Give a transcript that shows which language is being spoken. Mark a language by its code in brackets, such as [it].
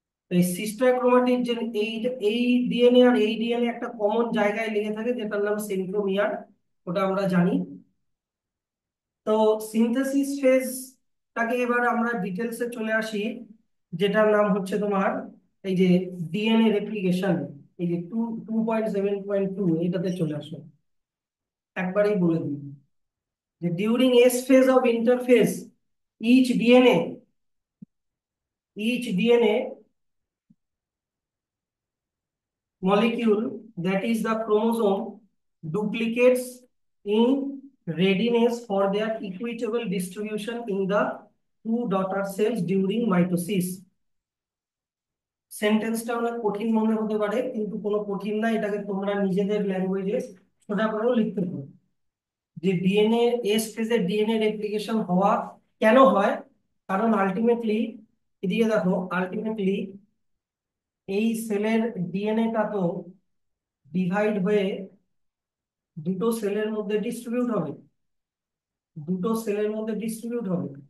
[bn] এই sister chromatid যে এই এই ডিএনএ আর এই ডিএনএ একটা কমন জায়গায় লেগে থাকে, যেটার নাম সেন্ট্রোমিয়ার, ওটা আমরা জানি। তো সিনথেসিস ফেজটাকে এবার আমরা ডিটেলসে চলে আসি, যেটার নাম হচ্ছে তোমার এই যে ডিএনএ রেপ্লিকেশন। এই যে 2.7.2, এটাতে চলে আসো। একবারেই বলে দিই যে [en] During S phase of interphase, each DNA each DNA molecule, that is the chromosome, duplicates in readiness for their equitable distribution in the two daughter cells during mitosis. [bn] সেন্টেন্সটা অনেক কঠিন মনে হতে পারে, কিন্তু কোনো কঠিন না, এটাকে তোমরা নিজেদের ল্যাঙ্গুয়েজে সোজা করেও লিখতে পারো। যে ডিএনএ এস ফেজে ডিএনএ রেপ্লিকেশন হওয়া কেন হয়? কারণ আলটিমেটলি, এদিকে দেখো, আলটিমেটলি এই সেলের ডিএনএটা তো ডিভাইড হয়ে দুটো সেলের মধ্যে ডিস্ট্রিবিউট হবে, দুটো সেলের মধ্যে ডিস্ট্রিবিউট হবে।